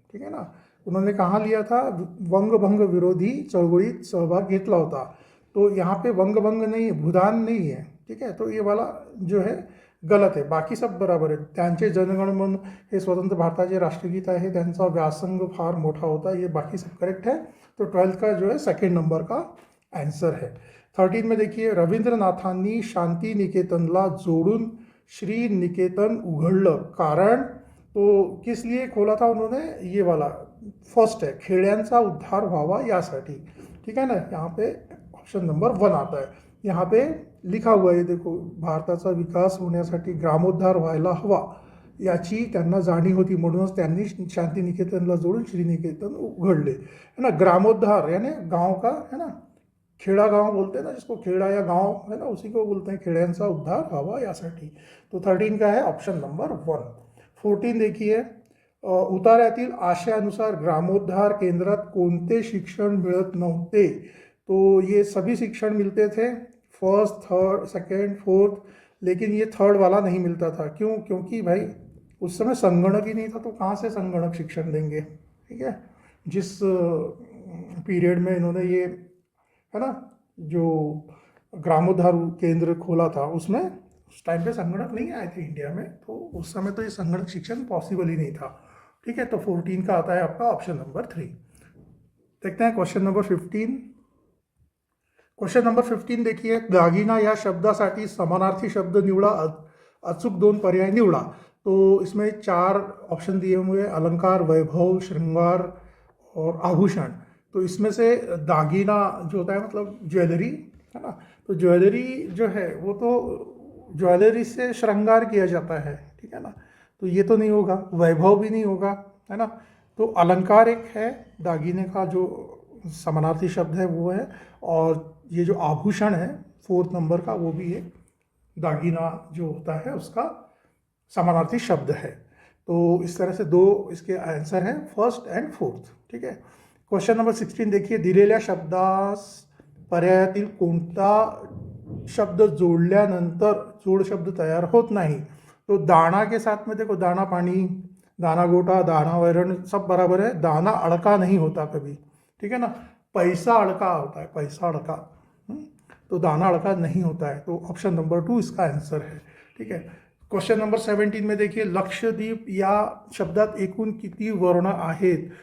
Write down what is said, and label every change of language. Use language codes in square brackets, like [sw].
[hi] ठीक है ना, उन्होंने कहाँ लिया था, [mr] वंगभंग विरोधी चळवळीत सहभाग घेतला होता। [hi] तो यहाँ पे वंगभंग नहीं है, भूदान नहीं है। ठीक है, तो ये वाला जो है गलत है, बाकी सब बराबर है। [mr] त्यांचे जनगण मन हे स्वतंत्र भारताचे राष्ट्रगीत आहे, त्यांचा व्यासंग फार मोठा होता, [hi] ये बाकी सब करेक्ट है। तो 12th का जो है 2nd नंबर का आंसर है। 13 में देखिए, [mr] रवींद्रनाथांनी शांती निकेतनला जोडून श्री निकेतन उघडलं, [hi] कारण तो किस लिए खोला था उन्होंने, ये वाला फर्स्ट है, [mr] खेड्यांचा उद्धार व्हावा यासाठी। [hi] ठीक है ना, यहाँ पे ऑप्शन नंबर 1 आता है। यहाँ पे लिखा हुआ है, देखो, [mr] भारताचा विकास होण्यासाठी ग्रामोद्धार व्हायला हवा याची त्यांना जाणीव होती, म्हणूनच त्यांनी शांती निकेतनला जोडून श्री निकेतन उघडले, है ना। [hi] ग्रामोद्धार यानी गांव का, है ना, खेड़ा गांव बोलते हैं ना जिसको, खेड़ा या गांव है ना, उसी को बोलते हैं, [mr] खेड्यांचा उद्धार व्हावा यासाठी। [hi] तो 13 का है ऑप्शन नंबर 1। 14 देखिए, [mr] उतार्यातील आशयानुसार ग्रामोद्धार केंद्रात कोणते शिक्षण मिळत नव्हते। [hi] तो ये सभी शिक्षण मिलते थे, 1st, 3rd, 2nd, 4th, लेकिन ये 3rd वाला नहीं मिलता था। क्यों? क्योंकि भाई उस समय संगणक ही नहीं था, तो कहाँ से संगणक शिक्षण देंगे। ठीक है, जिस पीरियड में इन्होंने ये, है ना, जो ग्रामोद्धार केंद्र खोला था, उसमें उस टाइम पे संगणक नहीं आए थे इंडिया में, तो उस समय तो ये संगणक शिक्षण पॉसिबल ही नहीं था। ठीक है, तो 14 का आता है आपका ऑप्शन नंबर 3। देखते हैं क्वेश्चन नंबर 15। क्वेश्चन नंबर 15 देखिए, [mr] दागिना या शब्दासाठी समानार्थी शब्द निवडा, अचूक 2 पर्याय निवडा। [hi] तो इसमें 4 ऑप्शन दिए हुए हैं, अलंकार, वैभव, श्रृंगार और आभूषण। तो इसमें से दागीना जो होता है मतलब ज्वेलरी, है ना, तो ज्वेलरी जो है वो तो ज्वेलरी से श्रृंगार किया जाता है, ठीक है ना, तो ये तो नहीं होगा, वैभव भी नहीं होगा, है ना। तो अलंकार एक है, दागीने का जो समानार्थी शब्द है वो है, और ये जो आभूषण है 4th नंबर का, वो भी एक दागीना जो होता है उसका समानार्थी शब्द है। तो इस तरह से 2 इसके आंसर हैं, 1st एंड 4th, ठीक है। क्वेश्चन नंबर 16 देखिए, [mr] दिलेल्या शब्दास पर्यायातील कोणता शब्द जोडल्यानंतर जोड शब्द तयार होत नाही। [hi] तो दाना के साथ में देखो, दाना पानी, दाना गोटा, दाना वैरण सब बराबर है, दाना अड़का नहीं होता कभी, ठीक है ना। पैसा अड़का होता है, पैसा अड़का, तो दाना अड़का नहीं होता है। तो ऑप्शन नंबर 2 इसका आंसर है, ठीक है। क्वेश्चन नंबर 17 में देखिए, [mr] लक्षद्वीप या शब्दात एकूण किती वर्ण आहेत।